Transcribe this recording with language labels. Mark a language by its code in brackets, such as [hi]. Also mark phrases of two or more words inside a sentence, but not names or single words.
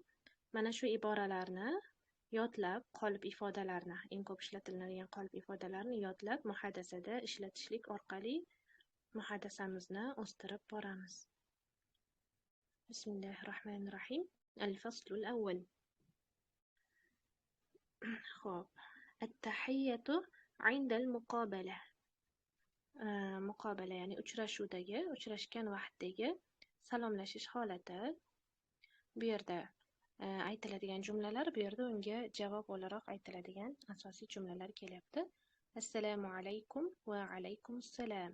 [uz] Mana shu iboralarni yodlab, qolip ifodalarni, eng ko'p ishlatilinadigan qolip ifodalarni yodlab, muhaddasada ishlatishlik orqali muhaddasamizni o'stirib boramiz. [ar] Bismillahirrohmanirrohim. الفصل الأول. Xo'p. التحية عند المقابلة. [uz] Muqobala, ya'ni uchrashuvdagi, uchrashgan vaqtdagi salomlashish holati. Bu yerda aytiladigan jumlalar, bu yerda unga javob o'laroq aytiladigan asosiy jumlalar kelyapti. Assalomu alaykum va alaykumassalom.